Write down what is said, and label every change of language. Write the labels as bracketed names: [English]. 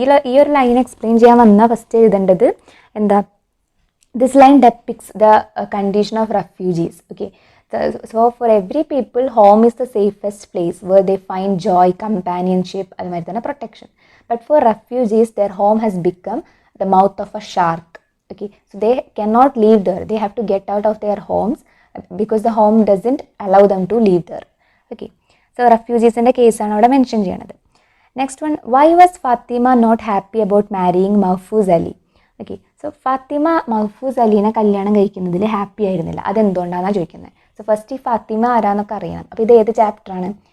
[Malayalam] ഈ ഒരു line explain ചെയ്യാൻ വന്നാൽ ഫസ്റ്റ് എഴുതേണ്ടത് എന്താ? [English] This line depicts the condition of refugees. Okay, so for every people home is the safest place where they find joy, companionship, [Malayalam] അതുമാതിരി തന്നെ [English] Protection. But for refugees their home has become the mouth of a shark. Okay, so they cannot leave there. They have to get out of their homes because the home doesn't allow them to leave there. [Malayalam] Okay, so refugees-ന്റെ കേസാണ് അവിടെ mention ചെയ്യണത്. Next one. [English] Why was Fatima not happy about marrying Mahfouz Ali? [Malayalam] Okay, so Fathima Mahfooz അലീനെ കല്യാണം കഴിക്കുന്നതിൽ happy ആയിരുന്നില്ല. അതെന്തുകൊണ്ടാണെന്നാണ് ചോദിക്കുന്നത്. So first ഈ ഫാത്തിമ ആരാന്നൊക്കെ അറിയണം. അപ്പോൾ ഇത് ഏത് ചാപ്റ്ററാണ്?